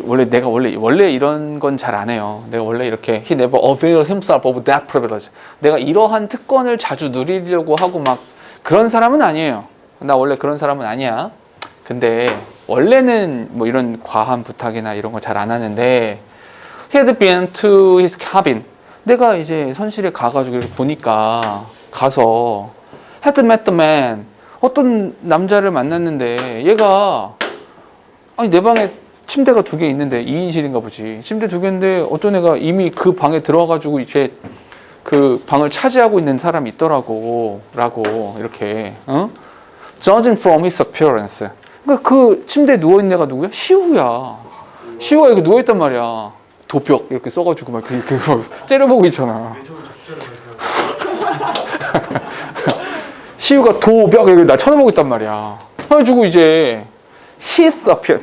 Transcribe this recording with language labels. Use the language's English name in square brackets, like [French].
[Korean] 내가 원래 이런 건 잘 안 해요. 내가 원래 이렇게 [English] he never availed himself of that privilege. [Korean] 내가 이러한 특권을 자주 누리려고 하고 막 그런 사람은 아니에요. 나 원래 그런 사람은 아니야. 근데 원래는 뭐 이런 과한 부탁이나 이런 거 잘 안 하는데 [English] he had been to his cabin. [Korean] 내가 이제 선실에 가가지고 이렇게 보니까 가서 [English] had met the man. [Korean] 어떤 남자를 만났는데 얘가 내 방에 침대가 2개 있는데 2인실인가 보지. 침대 2개인데 어떤 애가 이미 그 방에 들어와가지고 이제 그 방을 차지하고 있는 사람이 있더라고. 라고 이렇게 [English] Judging from his appearance. [Korean] 그러니까 그 침대에 누워있는 애가 누구야? 시우야. 시우가 이렇게 누워있단 말이야. 도벽 이렇게 써가지고 막 이렇게 째려보고 있잖아. 시우가 도벽 이렇게 나 쳐다보고 있단 말이야. 그래가지고 이제 [English] his appearance.